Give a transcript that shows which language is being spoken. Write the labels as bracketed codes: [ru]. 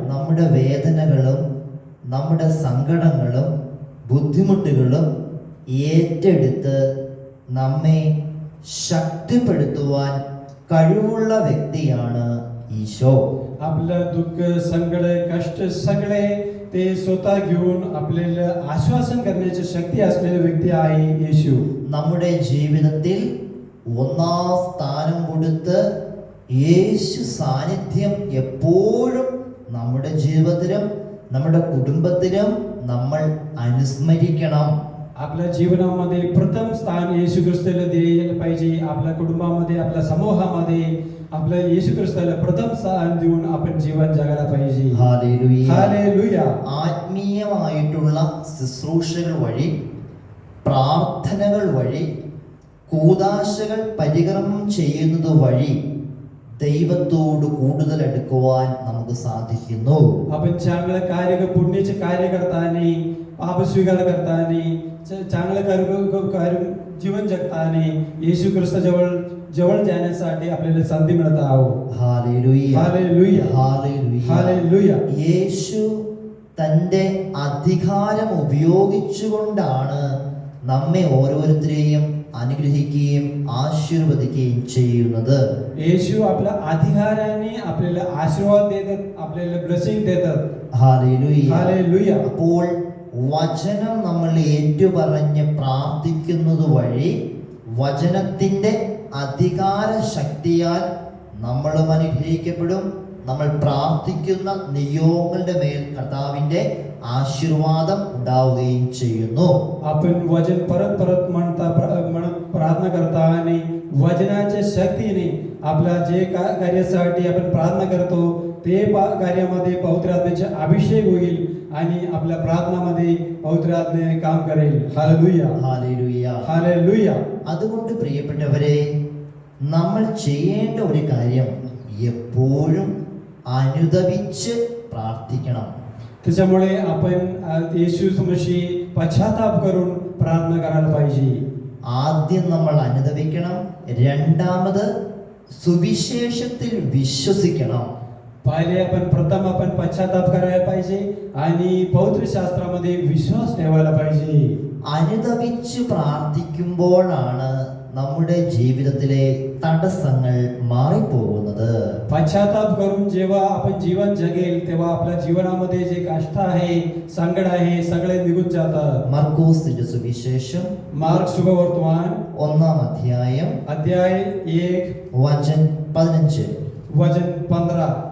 [ml] നമ്മുടെ വേദനകളും നമ്മുടെ സങ്കടങ്ങളും ബുദ്ധിമുട്ടുകളും ഏറ്റെടുത്ത് നമ്മെ ശക്തിപ്പെടുത്തുവാൻ കഴിവുള്ള വ്യക്തിയാണ് ഈശോ. [mr] आपलं दुःख संकट कष्ट सगळे ते स्वतः घेऊन आपल्याला आश्वासन करण्याची शक्ती असलेली व्यक्ती आहे येशू. [ml] നമ്മുടെ ജീവിതത്തിൽ ഒന്നാം സ്ഥാനം കൊടുത്ത് യേശു സാന്നിധ്യം എപ്പോഴും നമ്മുടെ ജീവിതത്തിലും നമ്മുടെ കുടുംബത്തിലും നമ്മൾ അനുസ്മരിക്കണം. [mr] आपल्या जीवनामध्ये प्रथम स्थान येशू ख्रिस्ताला द्यायला पाहिजे. आपल्या कुटुंबामध्ये, आपल्या समूहामध्ये आपल्या येशू ख्रिस्ताला प्रथम स्थान देऊन आपण जीवन जगायला पाहिजे. [ml] ഹല്ലേലൂയ. [mr] हालेलुया. [ml] ആത്മീയമായിട്ടുള്ള ശുശ്രൂഷകൾ വഴി, പ്രാർത്ഥനകൾ വഴി, കൂദാശകൾ പരികർമ്മം ചെയ്യുന്നത് വഴി ദൈവത്തോട് കൂടുതൽ അടുക്കുവാൻ നമുക്ക് സാധിക്കുന്നു. [mr] आपण चांगलं कार्य, पुण्याचे कार्य करताना, पाप स्वीकार करताना, चांगलं कार्य जीवन जगताना येशू ख्रिस्त जवळ जाण्यासाठी आपल्याला संधी मिळत आहोत. [ml] ഹല്ലേലൂയ. [mr] हालेलुया. [ml] ഹല്ലേലൂയ. [mr] हालेलुया. [ml] യേശു തൻ്റെ അധികാരം ഉപയോഗിച്ചുകൊണ്ടാണ് നമ്മെ ഓരോരുത്തരെയും അനുഗ്രഹിക്കുകയും ആശീർവദിക്കുകയും ചെയ്യുന്നത്. [mr] येशू आपल्या अधिकाराने आपल्याला आशीर्वाद देतात, आपल्याला ब्लेसिंग देतात. [ml] ഹല്ലേലൂയ. [mr] हालेलुया. [ml] അപ്പോൾ വചനം നമ്മൾ ഏറ്റുപറഞ്ഞ് പ്രാർത്ഥിക്കുന്നത് വഴി വചനത്തിൻ്റെ അധികാര ശക്തിയാൽ നമ്മളും അനുഗ്രഹിക്കപ്പെടും. നമ്മൾ പ്രാർത്ഥിക്കുന്ന നിയോഗങ്ങളുടെ മേൽ കർത്താവിൻ്റെ ആശീർവാദം ഉണ്ടാവുകയും ചെയ്യുന്നു. [mr] आपण वचन परत परत म्हणत प्रार्थना करता आणि वचनाच्या शक्तीने आपल्या जे कार्यासाठी आपण प्रार्थना करतो ते कार्यामध्ये पवित्र आत्म्याचे अभिषेक होईल आणि आपल्या प्रार्थनामध्ये पवित्र आत्मे काम करेल. हालेलुया. [ml] ഹല്ലേലൂയ. [mr] हालेलुया. [ml] അതുകൊണ്ട് പ്രിയപ്പെട്ടവരെ, നമ്മൾ ചെയ്യേണ്ട ഒരു കാര്യം എപ്പോഴും അനുദപിച്ച് പ്രാർത്ഥിക്കണം. [mr] त्याच्यामुळे आपण येशू समशी पश्चाताप करून प्रार्थना करायला पाहिजे. [ml] ആദ്യം നമ്മൾ അനുദപിക്കണം. രണ്ടാമത് സുവിശേഷത്തിൽ വിശ്വസിക്കണം. [mr] पहिले आपण पश्चाताप करायला पाहिजे आणि पवित्र शास्त्रामध्ये विश्वास ठेवायला पाहिजे. [ml] അനുദപിച്ച് പ്രാർത്ഥിക്കുമ്പോഴാണ് നമ്മുടെ ജീവിതത്തിലെ തടസ്സങ്ങൾ മാറിപ്പോകുന്നത്. [mr] पश्चाताप करून जेव्हा आपण जीवन जगेल तेव्हा आपल्या जीवनामध्ये जे कष्ट आहे, संकट आहे, सगळे निघून जातात. [ml] മർക്കോസിന്റെ സുവിശേഷം [mr] मार्क शुभवर्तमान [ml] 1-ാം അധ്യായം [mr] अध्याय 1 [ml] വചനം 15. [mr] वचन 15.